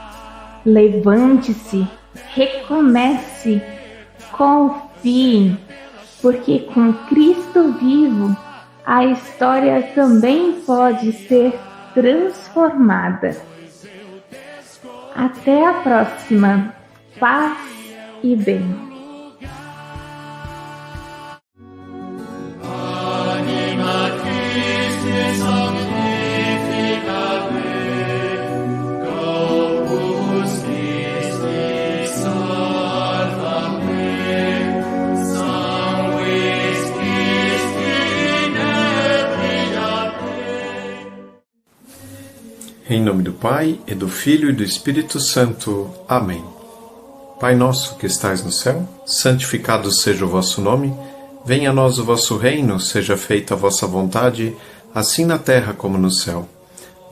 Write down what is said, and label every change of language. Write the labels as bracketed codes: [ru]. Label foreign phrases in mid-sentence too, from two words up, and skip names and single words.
[pt] Levante-se, recomece, confie, porque com Cristo vivo, a história também pode ser transformada. Até a próxima. Paz e bem. [la] Anima Christi sanctifica me, corpus Christi salva me, sanguis Christi nebria me. [pt] Em nome do Pai, e do Filho e do Espírito Santo. Amém. Pai nosso que estais no céu, santificado seja o vosso nome, venha a nós o vosso reino, seja feita a vossa vontade, assim na terra como no céu.